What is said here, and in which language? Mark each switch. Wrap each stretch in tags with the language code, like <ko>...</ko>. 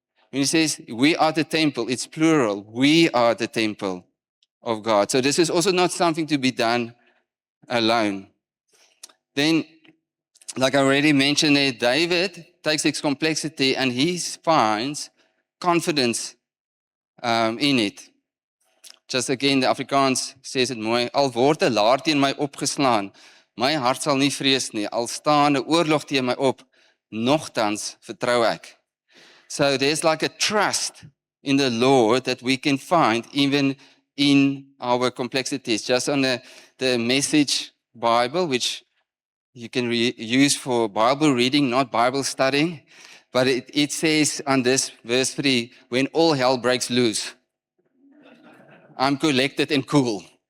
<en>When he says, we are the temple, it's plural. We are the temple of God. So this is also not something to be done alone. Then, like I already mentioned there, David takes its complexity and he finds confidence in it. Just again, the Afrikaans says it</en> <af>mooi, al word 'n laar teen my opgeslaan, my hart sal nie vrees nie, al staan 'n oorlog teen my op, nogtans vertrou ek.</af> <en>So there's like a trust in the Lord that we can find even in our complexities. Just on the Message Bible, which you can use for Bible reading, not Bible studying. But it says on this verse 3, when all hell breaks loose, I'm collected and cool.</en>